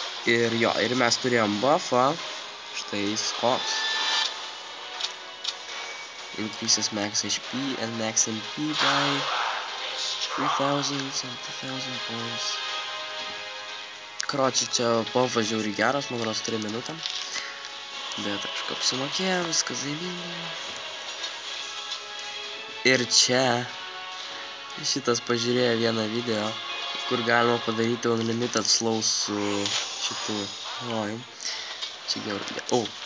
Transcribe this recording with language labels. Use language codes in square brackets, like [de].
[lt] Ir jo, ir mes turėjom buffą. Štai koks. [en] Increases max HP and max MP by 3,000 and 2,000 points. [lt] Karoči, čia buffas žiauriai geras, man rodos 3 minutėm. Bet aš apsimokėjau, viskas zaimingai. Ir čia šitas pažiūrėjo vieną video, kur galima padaryti unlimited slow su šitu rojum. Čia gerai.